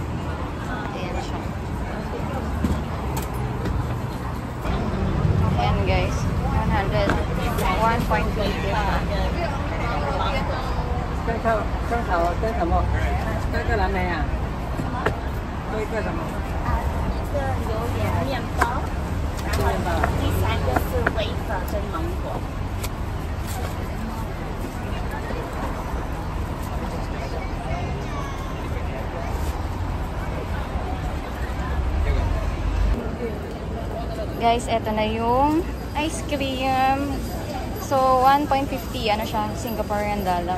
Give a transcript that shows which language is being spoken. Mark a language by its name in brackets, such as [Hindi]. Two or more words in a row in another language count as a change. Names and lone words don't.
[Filipino] Ayan siya. Ayan guys, 101.25. [Chinese] 跟什么？跟个蓝莓啊？多一个什么？一个榴莲面包，然后第三个是威粉跟芒果。 [Filipino] Guys, eto na yung ice cream. So, 1.50, ano siya, [English] Singaporean dollar.